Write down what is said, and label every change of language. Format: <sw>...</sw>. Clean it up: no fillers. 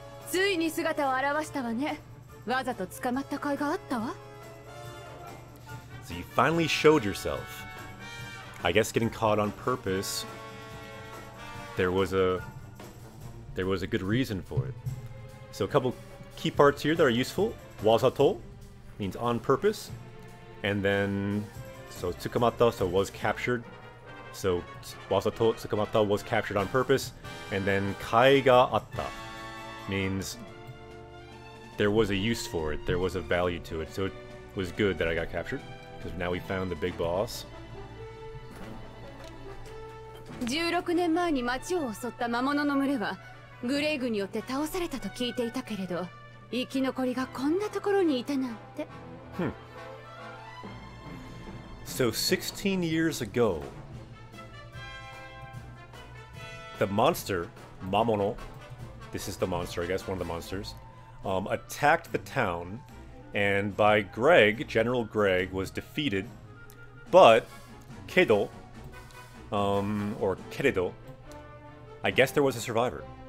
<ja>ついに姿を現したわね。わざと捕まった甲斐があったわ。</ja> <en>So you finally showed yourself. I guess getting caught on purpose. There was a good reason for it. So a couple key parts here that are useful. Wazato means on purpose, and then so tsukamata, so was captured. So</en> <ja>wazato tsukamata</ja> <en>was captured on purpose, and then</en> <ja>kai ga atta</ja> <en>means there was a use for it, there was a value to it. So it was good that I got captured, because now we found the big boss.</en> <ja>16年前に町を襲った魔物の群れはグレイグによって倒されたと聞いていたけれど、生き残りがこんなところにいたなんて。</ja> <en>So 16 years ago, the monster, Mamono, this is the monster, I guess, one of the monsters, attacked the town, and by Greg, General Greg, was defeated, but Kedo, or Keredo, I guess there was a survivor.</en>